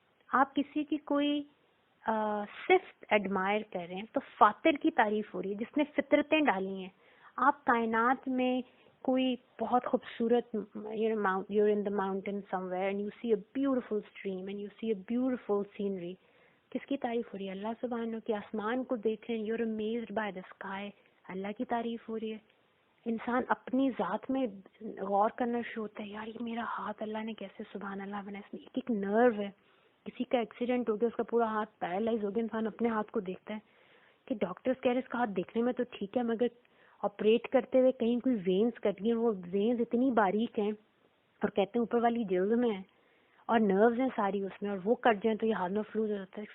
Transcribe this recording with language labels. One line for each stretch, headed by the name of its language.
Urdu: آپ کسی کی کوئی صفت ایڈمائر کر رہے ہیں تو فاتر کی تعریف ہو رہی ہے جس نے فطرتیں ڈالی ہیں. آپ کائنات میں کوئی بہت خوبصورت،
English: you're in the mountain somewhere and you see a beautiful stream and you see a beautiful scenery.
Urdu: کس کی تعریف ہو رہی ہے؟ اللہ سبحانہ کی. آسمان کو دیکھ رہے ہیں،
English: you're amazed by the sky،
Urdu: اللہ کی تعریف ہو رہی ہے. انسان اپنی ذات میں غور کرنا شروع ہوتا ہے، یار یہ میرا ہاتھ اللہ نے کیسے سبحان اللہ بنایا، اس میں ایک ایک نرو ہے. کسی کا ایکسیڈنٹ ہو گیا، اس کا پورا ہاتھ پیرالائز ہو گیا، انسان اپنے ہاتھ کو دیکھتا ہے کہ ڈاکٹرز کہہ رہے اس کا ہاتھ دیکھنے میں تو ٹھیک ہے مگر آپریٹ کرتے ہوئے کہیں کوئی وینز کٹ گئی، وہ وینز اتنی باریک ہیں اور کہتے ہیں اوپر والی جلد میں ہے اور نروز ہیں ساری اس میں، اور وہ کٹ جائیں تو یہ ہاتھ میں فلوز ہو جاتا ہے.